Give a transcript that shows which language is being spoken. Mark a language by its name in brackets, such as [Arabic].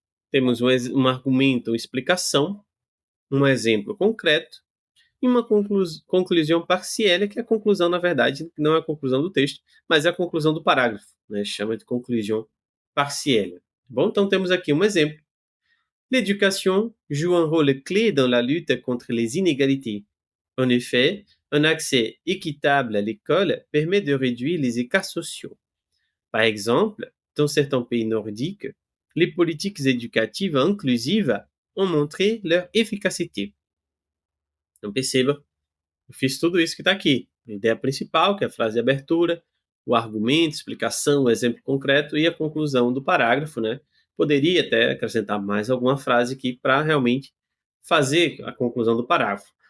[Portuguese] Temos um argumento, uma explicação, um exemplo concreto e uma conclusão parcial, que é a conclusão, na verdade, não é a conclusão do texto, mas é a conclusão do parágrafo, né? Chama de conclusão parcial. Bom, então temos aqui um exemplo. [French] L'éducation joue un rôle clé dans la lutte contre les inégalités. En effet, un accès équitable à l'école permet de réduire les écarts sociaux. Par exemple, dans certains pays nordiques, les politiques éducatives inclusives ont montré leur efficacité. [Portuguese] Então perceba, eu fiz tudo isso que está aqui. A ideia principal, que é a frase de abertura, o argumento, explicação, o exemplo concreto e a conclusão do parágrafo, né? Poderia até acrescentar mais alguma frase aqui para realmente fazer a conclusão do parágrafo.